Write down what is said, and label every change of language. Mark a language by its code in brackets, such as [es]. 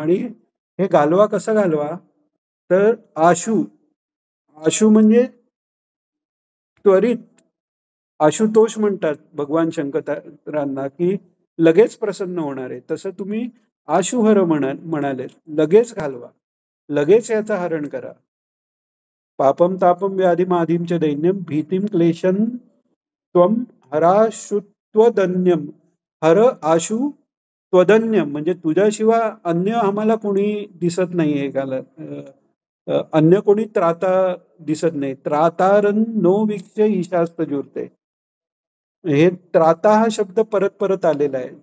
[mr] आणि हे घालवा कसं घालवा, तर आशु, आशु म्हणजे त्वरित. आशुतोष म्हणतात भगवान शंकरांना, की लगेच प्रसन्न होणार आहे. तसं तुम्ही आशुहर म्हणाले, लगेच घालवा, लगेच याचं हरण करा. [sa] पापम तापम व्याधी माधीमच दैन्यम भीतीम क्लेशन त्वम हराशुत्वदन्यम. हर आशु त्वदन्यम [mr] म्हणजे तुझ्याशिवाय अन्य आम्हाला कोणी दिसत नाहीये एकाला, अन्य कोणी त्राता दिसत नाही. [sa] त्रातारन नो विक्ष ईशास्त जुरते. [mr] हे त्राता हा शब्द परत परत आलेला आहे.